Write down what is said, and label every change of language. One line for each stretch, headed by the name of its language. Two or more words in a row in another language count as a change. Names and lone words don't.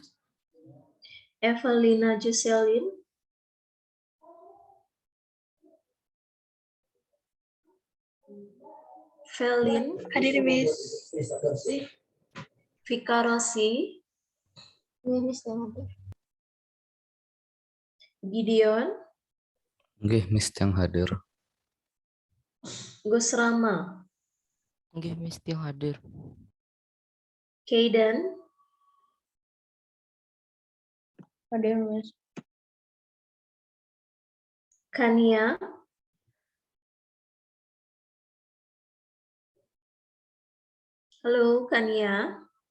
Indonesian: Evelina Juselin. Felin. Hadir, Miss. Vika Rosi. Nggih, Miss yang hadir. Gideon. Nggih, Miss yang hadir. Gus Rama. Nggih, Miss yang hadir. Kayden. Hadir, Miss. Kania. Halo, Kania.